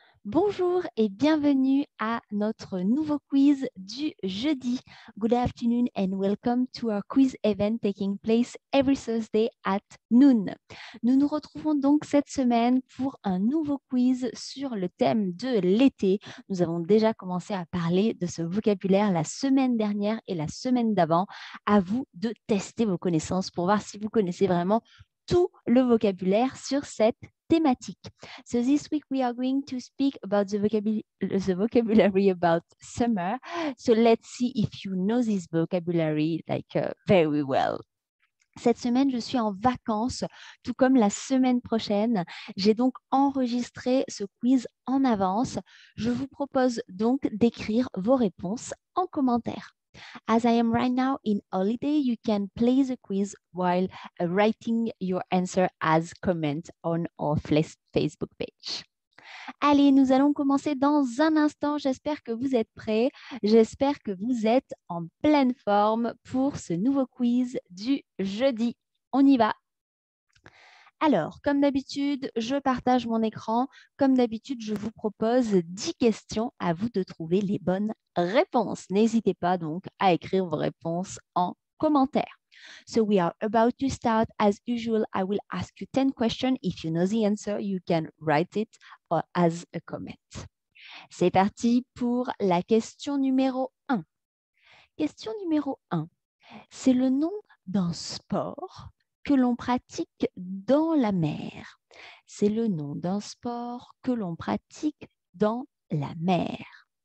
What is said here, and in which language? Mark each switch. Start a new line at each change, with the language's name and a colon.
French: Bonjour et bienvenue à notre nouveau quiz du jeudi.
English: Good afternoon and welcome to our quiz event taking place every Thursday at noon.
French: Nous nous retrouvons donc cette semaine pour un nouveau quiz sur le thème de l'été. Nous avons déjà commencé à parler de ce vocabulaire la semaine dernière et la semaine d'avant. À vous de tester vos connaissances pour voir si vous connaissez vraiment tout le vocabulaire sur cette thématique.
English: So this week we are going to speak about the vocabulary about summer. So let's see if you know this vocabulary very well.
French: Cette semaine, je suis en vacances, tout comme la semaine prochaine. J'ai donc enregistré ce quiz en avance. Je vous propose donc d'écrire vos réponses en commentaire.
English: As I am right now in holiday, you can play the quiz while writing your answer as comment on our Facebook page.
French: Allez, nous allons commencer dans un instant. J'espère que vous êtes prêts. J'espère que vous êtes en pleine forme pour ce nouveau quiz du jeudi. On y va. Alors, comme d'habitude, je partage mon écran. Comme d'habitude, je vous propose 10 questions. À vous de trouver les bonnes réponses. N'hésitez pas donc à écrire vos réponses en commentaire.
English: So we are about to start. As usual, I will ask you 10 questions. If you know the answer, you can write it as a comment.
French: C'est parti pour la question numéro 1. Question numéro 1. C'est le nom d'un sport que l'on pratique dans la mer. C'est le nom d'un sport que l'on pratique dans la mer.